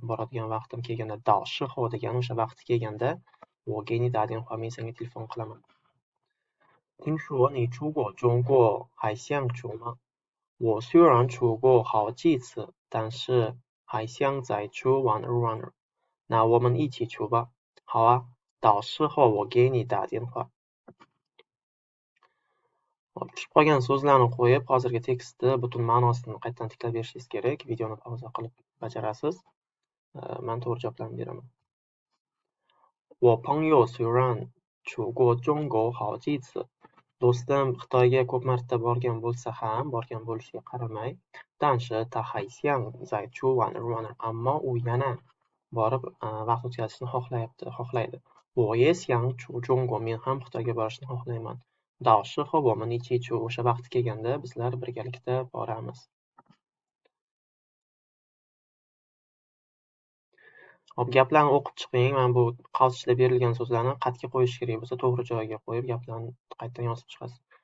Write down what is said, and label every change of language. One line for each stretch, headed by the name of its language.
Uzbek: Boradigan vaqtim kelganda,
Chinese: 到时候
Uzbek: degani o'sha vaqti kelganda,
Chinese: 我给你打电话
Uzbek: men senga telefon qilaman.
Chinese: 听说你出过中国，还想去吗？我虽然出过好几次，但是还想再去玩玩。那我们一起去吧。好啊，到时候我给你打电话。
Uzbek: Tushib qolgan so'zlarni qo'yib, hozirgi tekstni butun ma'nosini qaytadan tiklab berishingiz kerak. Videoni pauza qilib bajarasiz. Men to'g'ri javoblarni beraman.
Chinese: 我朋友虽然出过中国好几次，
Uzbek: do'stim Xitoyga ko'p marta borgan bo'lsa ham, borgan bo'lishiga qaramay,
Chinese: 但是他还想再去玩玩。
Uzbek: ammo u yana borib vaqt o'tkazishni xohlaydi.
Chinese: 我也想去中国,
Uzbek: men ham Xitoyga borishni xohlayman.
Chinese: 到时候我们一起去,
Uzbek: o'sha vaqt kelganda bizlar birgalikda boramiz. Hop, gaplarni o'qib chiqing. Men bu qavsishda berilgan so'zlarni qat'iy qo'yish kerak bo'lsa, to'g'ri joyiga qo'yib, gaplarni qaytadan yozib chiqasiz.